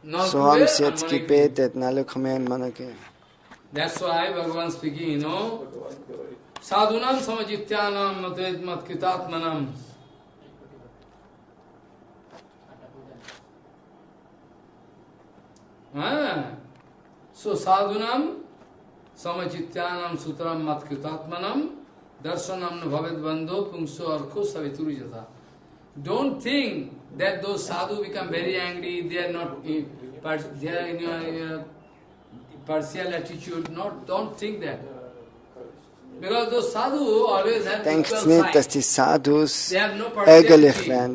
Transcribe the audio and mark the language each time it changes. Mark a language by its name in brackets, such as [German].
[German] So haben sie jetzt gebetet, Nalakuvara und Manigriva. [English] That's why Bhagavan speaking, [Sanskrit] Sadhunam samajityanam matvet matkritatmanam. So sadhunam samajityanam sutram matkritatmanam darshanam bhavet bandho pungso arko savituri jata. [English] Don't think that those sadhu become very angry, they are not, they are in your partial attitude. Don't think that. Because those sadhu always have [German] Denkt nicht, dass die Sadhus ärgerlich werden.